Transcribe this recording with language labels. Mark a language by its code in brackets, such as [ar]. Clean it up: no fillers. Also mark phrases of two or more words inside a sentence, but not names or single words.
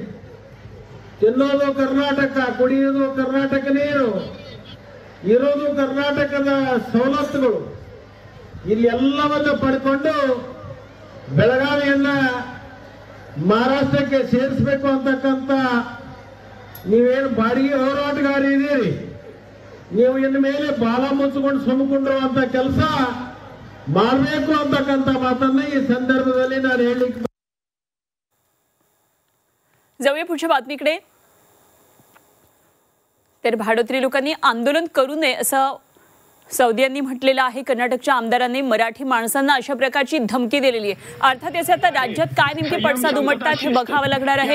[kn] ತಿನ್ನೋದು ಕರ್ನಾಟಕ, ಕುಡಿಯೋದು ಕರ್ನಾಟಕ ನೀರು, ಇರೋದು ಕರ್ನಾಟಕದ ಸವಲತ್ತುಗಳು, ಇಲ್ಲಿ ಎಲ್ಲವನ್ನ ಪಡ್ಕೊಂಡು ಬೆಳಗಾವಿಯನ್ನ ಮಹಾರಾಷ್ಟ್ರಕ್ಕೆ ಸೇರಿಸಬೇಕು ಅಂತಕ್ಕಂಥ ನೀವೇನು ಬಾಡಿಗೆ ಹೋರಾಟಗಾರರಿದ್ದೀರಿ, ನೀವು ಇನ್ನು ಮೇಲೆ ಬಾಲ ಮುಚ್ಚಿಕೊಂಡು ಸುಮ್ಮಕೊಂಡಿರುವಂತ ಕೆಲಸ ಮಾಡಬೇಕು ಅಂತಕ್ಕಂಥ ಮಾತನ್ನ ಈ संदर्भाದಲ್ಲಿ ನಾನು ಹೇಳಿಕ್ಕೆ। [mr] जाऊया पुढच्या बातमीकडे। तर भाडोत्री लोकांनी आंदोलन करू नये असं सवदी यांनी म्हटलेलं आहे। कर्नाटकच्या आमदारांनी मराठी माणसांना अशा प्रकारची धमकी दिलेली आहे। अर्थात याचे आता राज्यात काय नेमके पडसाद उमटतात हे बघावं लागणार आहे।